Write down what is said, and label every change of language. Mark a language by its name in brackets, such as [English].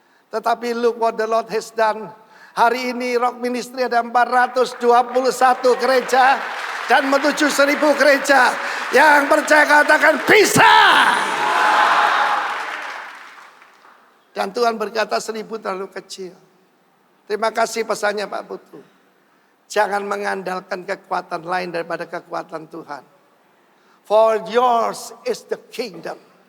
[English] Tetapi look what the Lord has done. [Indonesian] Hari ini Rock Ministry ada 421 gereja. Dan menuju 1000 gereja. Yang percaya katakan bisa. Dan Tuhan berkata 1000 terlalu kecil. Terima kasih pesannya Pak Putu. Jangan mengandalkan kekuatan lain daripada kekuatan Tuhan. [English] For yours is the kingdom.